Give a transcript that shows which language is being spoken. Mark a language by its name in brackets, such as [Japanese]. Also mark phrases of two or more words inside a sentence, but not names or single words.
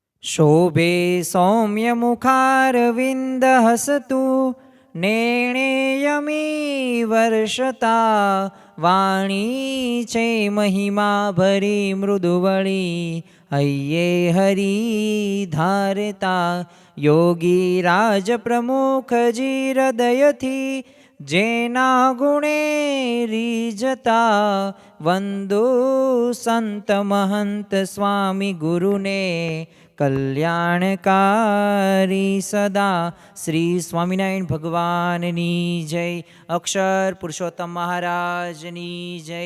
[Gujarati] શોભે સૌમ્યમુખારવિન્દ હસતુ નેણેયમી વર્ષતા વાણી ચે મહિમા ભરી મૃદુવળી હય્યે હરિ ધારતા યોગી રાજ પ્રમુખ જી હૃદયથી જેના ગુણે રીજતા વંદુ સંત મહંત સ્વામી ગુરુને કલ્યાણકારી સદા। શ્રી સ્વામિનારાયણ ભગવાનની જય। અક્ષર પુરુષોત્તમ મહારાજની જય।